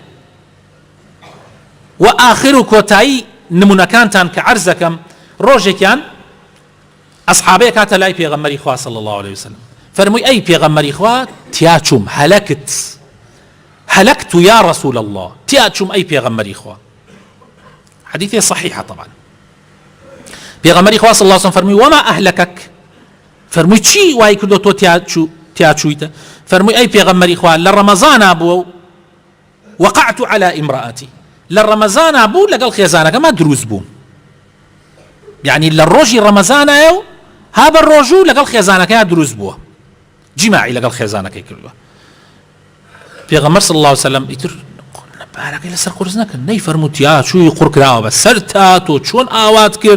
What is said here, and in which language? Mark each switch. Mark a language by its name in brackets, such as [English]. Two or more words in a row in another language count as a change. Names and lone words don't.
[Central Kurdish] و آخر و کۆتایی نمونەکانتان کە عەرز دەکەم، ڕۆژێکیان ئەسحابەیە کاتە لای پێغەمبەری خوا [Arabic] صلی الله عليه وسلم [Central Kurdish] فەرمووی ئەی پێغەمبەری خوا تیا چووم [Arabic] هەلەکت یا رسول الله، [Central Kurdish] تیا چووم ئەی پێغەمبەری خوا. [Arabic] حديث صحيحة طبعا. [Central Kurdish] پێغەمبەری خوا [Arabic] صلی الله عليه وسلم [Central Kurdish] فەرمووی [Arabic] وما أهلكك، [Central Kurdish] فەرمووی چی وای کردو تۆ تیا چوویتە؟ فەرمووی ئەی پێغەمبەری خوا لە ڕەمەزانە بووە [Arabic] وقعت على امرأتي، [Central Kurdish] لە ڕەمەزانە بوو لەگەڵ خێزانەکەمە دروست بووم، يعني لە ڕۆژی ڕەمەزانایە و ها بە ڕۆژوو لەگەڵ خێزانەکەیان دروست بووە، جیماعی لەگەڵ خێزانەکەی کردووە. پێغەمبەر [Arabic] صلی الله عليه وسلم [Central Kurdish] ئیتر بارەکەی لەسەر قورس نەکرد، نەیفەرمووی تیا چووی قوڕ کراوە بە سەر تا تۆ چۆن ئاوات کرد.